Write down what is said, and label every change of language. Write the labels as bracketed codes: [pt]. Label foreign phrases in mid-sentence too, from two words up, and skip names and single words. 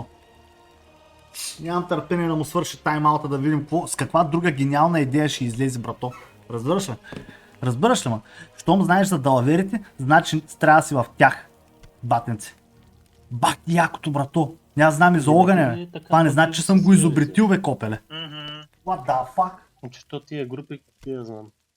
[bg] Нямам търпение да му свърши тайм-аута да видим с каква друга гениална идея ще излезе, брато. Разбираш ли? Разбираш ли, ма? Щом знаеш за далаверите, значи трябва да си в тях, батенци. Бах ти якото, брато. Няма знам и за огъня, бе. Това не значи, че съм го изобретил, бе, копеле. [en] What the fuck? [bg] Че то тия групи, какви я знам.